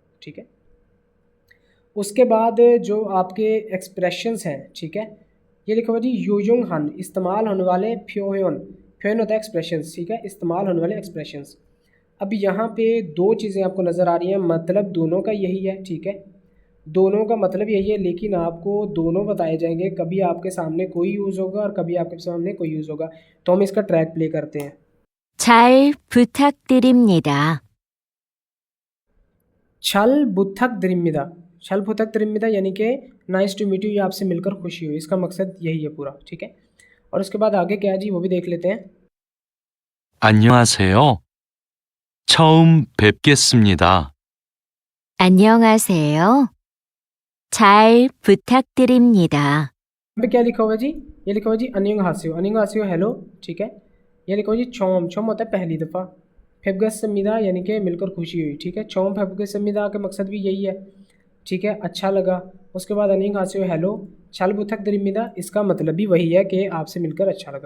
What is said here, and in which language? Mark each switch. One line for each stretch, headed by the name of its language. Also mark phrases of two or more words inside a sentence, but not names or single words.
Hindi: ठीक है, उसके बाद जो आपके एक्सप्रेशंस हैं, ठीक है, ये लिखा हुआ जी यूजुंग हन, इस्तेमाल होने वाले फ्योन होता है एक्सप्रेशंस। ठीक है, इस्तेमाल होने वाले एक्सप्रेशंस। अब यहाँ पे 2 चीज़ें आपको नज़र आ रही हैं, मतलब दोनों का यही है। ठीक है, दोनों का मतलब यही है, लेकिन आपको दोनों बताए जाएंगे, कभी आपके सामने कोई यूज़ होगा और कभी आपके सामने कोई यूज़ होगा। तो हम इसका ट्रैक प्ले करते हैं।
Korean: 잘 부탁드립니다. 잘 부탁 드립니다, 잘 부탁 드립니다
Hindi: यानी कि
English: nice to meet you,
Hindi: ये आपसे मिलकर खुशी हुई, इसका मकसद यही है पूरा। ठीक है, और उसके बाद आगे क्या है जी, वो भी देख लेते हैं।
Korean: 안녕하세요. 처음 뵙겠습니다. 안녕하세요. 잘 부탁드립니다.
Hindi: यहाँ पे क्या लिखा हुआ है जी, ये लिखा हुआ है जी
Korean: 안녕 하세요
Hindi: हेलो। ठीक है, ये लिखा हुआ है जी छोम होता है पहली दफ़ा,
Korean: 뵙겠 습니다
Hindi: यानी कि मिलकर खुशी हुई। ठीक है,
Korean: 처음 뵙겠 습니다
Hindi: का मकसद भी यही है। ठीक है, अच्छा लगा। उसके बाद
Korean: 안녕 하세요
Hindi: हेलो,
Korean: 잘 부탁 드립니다,
Hindi: इसका मतलब भी वही है कि आपसे मिलकर अच्छा लगा।